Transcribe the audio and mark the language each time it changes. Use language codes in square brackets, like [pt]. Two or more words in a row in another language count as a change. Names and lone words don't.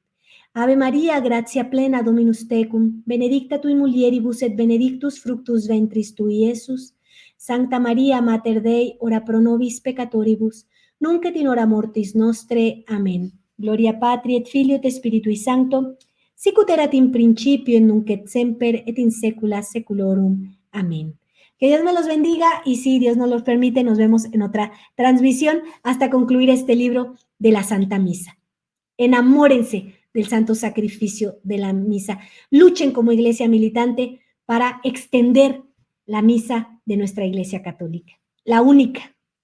[la] Ave Maria, gratia plena, Dominus tecum, benedicta tui mulieribus et benedictus fructus ventris tui, Iesus. Sancta Maria, Mater Dei, ora pro nobis peccatoribus, nunc et in hora mortis nostre. [es] Amén. [la] Gloria Patri et Filio et Spiritui Sancto, sic ut erat in principio, et nunc et semper, et in saecula saeculorum. [es] Amén. Que Dios me los bendiga y si Dios nos lo permite, nos vemos en otra transmisión hasta concluir este libro de la Santa Misa. Enamórense del santo sacrificio de la misa. Luchen como iglesia militante para extender la misa de nuestra iglesia católica, la única.